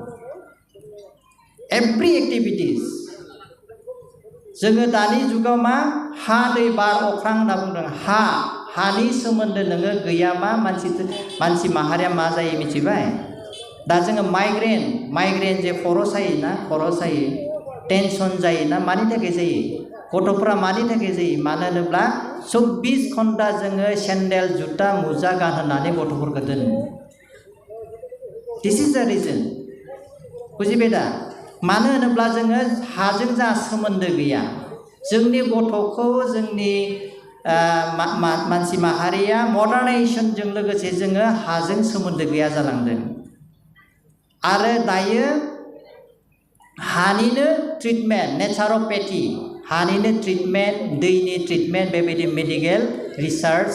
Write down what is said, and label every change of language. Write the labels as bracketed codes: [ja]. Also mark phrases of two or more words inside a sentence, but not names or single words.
[en] every activities [brx] जोङो दानि जुगाव मा हा दै बार अख्रां होनना बुंदों हानि सोमोन्दो नोङो गैयाबा मानसि माहारिया मा जायो मिथिबाय दा जोङो माइग्रेन जे खर' सायो टेनसन जायोना मानि थाखाय जायो गथ'फोरा मानि थाखाय जायो मानो होनोब्ला 24 घन्टा जोङो सेन्देल जुता मुजा गानहोनानै गथ'फोरखौ दोनो [en] this is the reason [brx] बुजिबाय दा मानो होनोब्ला जोङो हाजों जा सोमोन्दो गैया जोंनि गथ'खौ जोंनि मानसि माहारिया मडार्नाइजेसनजों लोगोसे जोङो हाजों सोमोन्दो गैया जालांदों आरो दायो हानिनो ट्रिटमेन्ट नेचारोपेथि हानिनो ट्रिटमेन्ट दैनि ट्रिटमेन्ट बेबायदि [en] medical research